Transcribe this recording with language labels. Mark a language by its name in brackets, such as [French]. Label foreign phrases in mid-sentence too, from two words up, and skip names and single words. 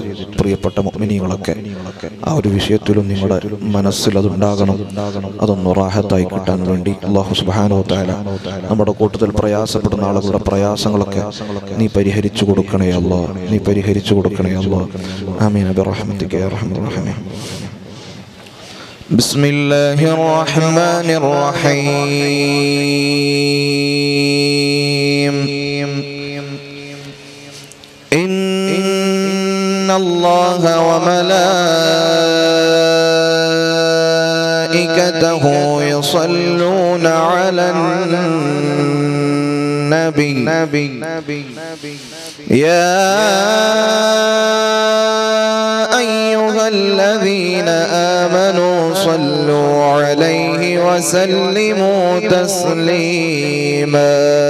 [Malayalam] പ്രിയപ്പെട്ട മുഅ്മിനീങ്ങളൊക്കെ ആ ഒരു വിഷയത്തിലും നിങ്ങളുടെ മനസ്സിൽ അതുണ്ടാകണം. അതൊന്ന് റാഹത്തായി കിട്ടാൻ വേണ്ടി [Arabic] الله سبحانه وتعالى [Malayalam] നമ്മുടെ കൂട്ടത്തിൽ പ്രയാസപ്പെടുന്ന ആളുകളുടെ പ്രയാസങ്ങളൊക്കെ നീ പരിഹരിച്ചു കൊടുക്കണേ അല്ലാഹ്. നീ പരിഹരിച്ചു കൊടുക്കണേ അല്ലാഹ്. [Arabic] آمين برحمتك يا أرحم الراحمين. بسم الله الرحمن الرحيم إن الله وملائكته يصلون على النبي يا أيها الذين آمنوا صلوا عليه وسلموا تسليما